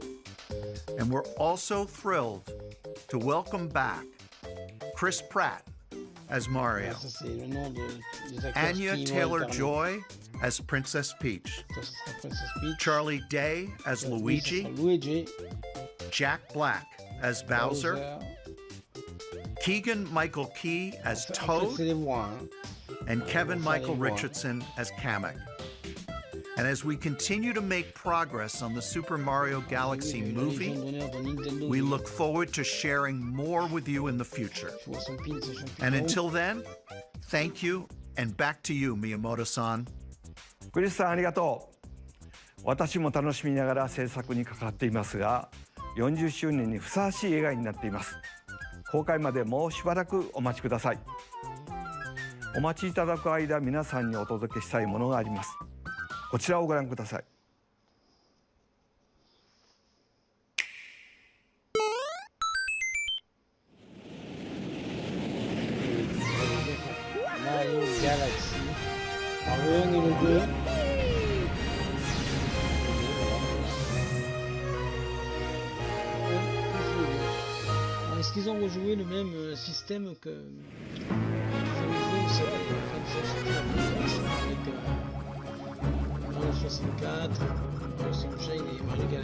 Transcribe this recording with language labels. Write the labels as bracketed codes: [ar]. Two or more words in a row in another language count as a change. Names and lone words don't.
[en] And we're also thrilled to welcome back Chris Pratt as Mario, Anya Taylor-Joy as Princess Peach, Charlie Day as Luigi, Jack Black as Bowser, Keegan-Michael Key as Toad, and Kevin-Michael Richardson as Kamek. And as we continue to make progress on the Super Mario Galaxy movie, we look forward to sharing more with you in the future. And until then, thank you, and back to you, Miyamoto-san. [ja] クリスさんありがとう。私も楽しみながら制作に関わっていますが、40周年にふさわしい映画になっています。公開までもうしばらくお待ちください。お待ちいただく間、皆さんにお届けしたいものがあります。こちらをご覧ください。 Mario Galaxy. [fr] Mario et le 2. Est-ce qu'ils ont rejoué le même système que vous savez, avec Mario 64, Mario Sunshine et Mario Galaxy?